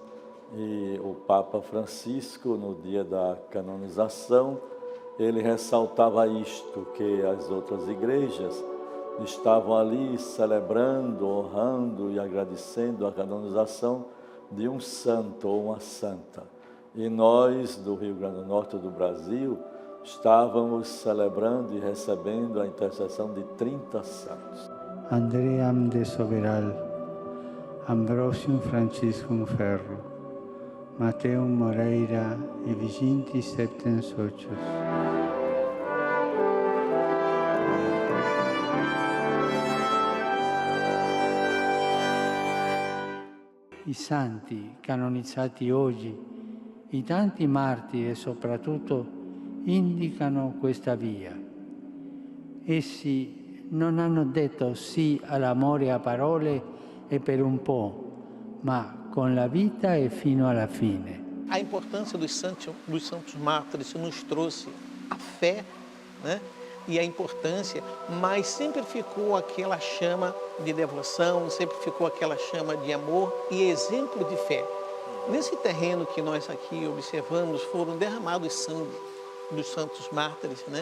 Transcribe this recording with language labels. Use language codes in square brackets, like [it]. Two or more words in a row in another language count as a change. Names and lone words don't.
[pt] E o Papa Francisco, no dia da canonização, ele ressaltava isto, que as outras igrejas estavam ali celebrando, honrando e agradecendo a canonização de um santo ou uma santa. E nós, do Rio Grande do Norte do Brasil, estávamos celebrando e recebendo a intercessão de 30 santos. [la] Andream de Soberal, Ambrosium Franciscum Ferro, Mateum Moreira e Viginti Septem Socios. [it] I santi canonizzati oggi, i tanti martiri e soprattutto indicano questa via. Essi non hanno detto sì all'amore a parole e per un po', ma con la vita e fino alla fine. [pt] A importância dos santos mártires nos trouxe a fé, né? E a importância, mas sempre ficou aquela chama de devoção, sempre ficou aquela chama de amor e exemplo de fé. Nesse terreno que nós aqui observamos, foram derramados sangue dos santos mártires, né?